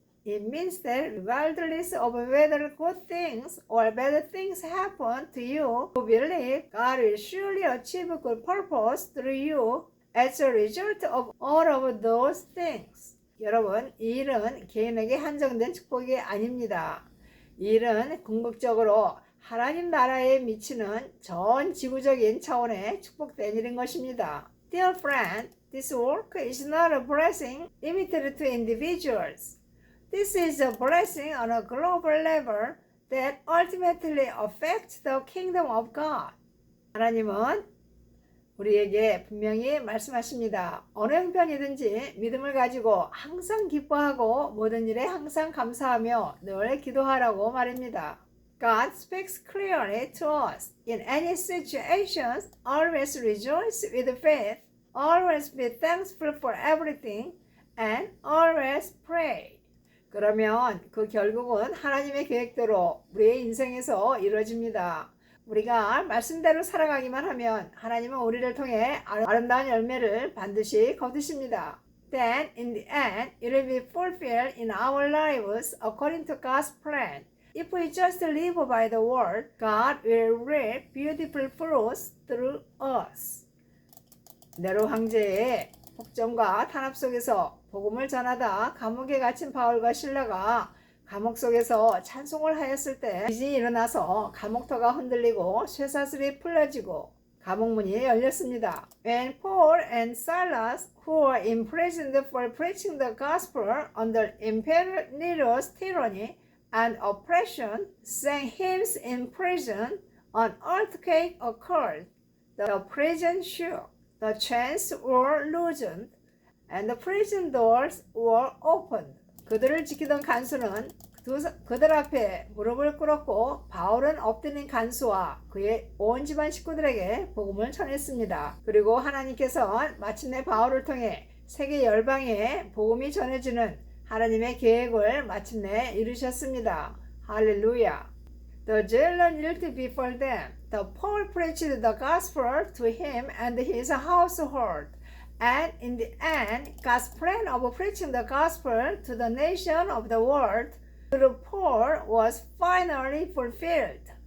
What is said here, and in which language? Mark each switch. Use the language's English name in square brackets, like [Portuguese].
[English] It means that regardless of whether good things or bad things happen to you who believe, God will surely achieve good purpose through you as a result of all of those things. [Korean] 여러분, 이 일은 개인에게 한정된 축복이 아닙니다. 이 일은 궁극적으로 하나님 나라에 미치는 전 지구적인 차원의 축복된 일인 것입니다. [English] Dear friend, this work is not a blessing limited to individuals. This is a blessing on a global level that ultimately affects the kingdom of God. [Korean] 하나님은 우리에게 분명히 말씀하십니다. 어느 형편이든지 믿음을 가지고 항상 기뻐하고 모든 일에 항상 감사하며 늘 기도하라고 말입니다. [English] God speaks clearly to us. In any situations, always rejoice with faith, always be thankful for everything, and always pray. [Korean] 그러면 그 결국은 하나님의 계획대로 우리의 인생에서 이루어집니다. 우리가 말씀대로 살아가기만 하면 하나님은 우리를 통해 아름다운 열매를 반드시 거두십니다. [English] Then in the end, it will be fulfilled in our lives according to God's plan. If we just live by the word, God will reap beautiful fruits through us. [Korean] 네로 황제의 폭정과 탄압 속에서 복음을 전하다 감옥에 갇힌 바울과 실라가 감옥 속에서 찬송을 하였을 때 지진이 일어나서 감옥터가 흔들리고 쇠사슬이 풀려지고 감옥문이 열렸습니다. [English] When Paul and Silas, who were imprisoned for preaching the gospel under Emperor Nero's tyranny and oppression, sang hymns in prison, an earthquake occurred. The prison shook, the chains were loosened, and the prison doors were opened. [Korean] 그들을 지키던 간수는 그들 앞에 무릎을 꿇었고 바울은 엎드린 간수와 그의 온 집안 식구들에게 복음을 전했습니다. 그리고 하나님께서 마침내 바울을 통해 세계 열방에 복음이 전해지는 하나님의 계획을 마침내 이루셨습니다. 할렐루야. [English] The jailer knelt before them. The Paul preached the gospel to him and his household. And in the end, God's plan of preaching the gospel to the nation of the world through Paul was finally fulfilled.